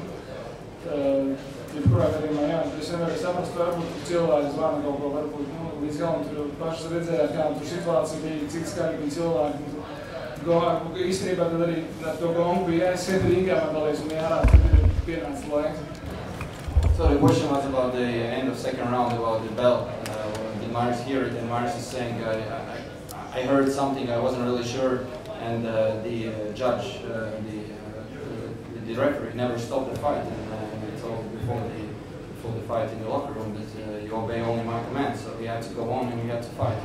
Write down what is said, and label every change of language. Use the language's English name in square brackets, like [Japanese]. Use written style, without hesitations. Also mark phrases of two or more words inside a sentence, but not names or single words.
[Latvian] Jebkurā gadījumā, jā, es nevaru saprast, varbūt cilvēki zvana kaut ko, varbūt līdz galam tur pašas redzējāt, kā tur situācija bija, cik skaļi bija cilvēki. Īstenībā tad arī ar to gongu bija jāiesiet Rīgā mandalīs un jārā, tad ir pienācis laiks. [English] So the question was about the end of second round, about the bell. Did Maris hear it? And Maris is saying, I heard something, I wasn't really sure, and the judge, the referee never stopped the fight. And he told before the fight in the locker room that you obey only my commands, so he had to go on and he had to fight.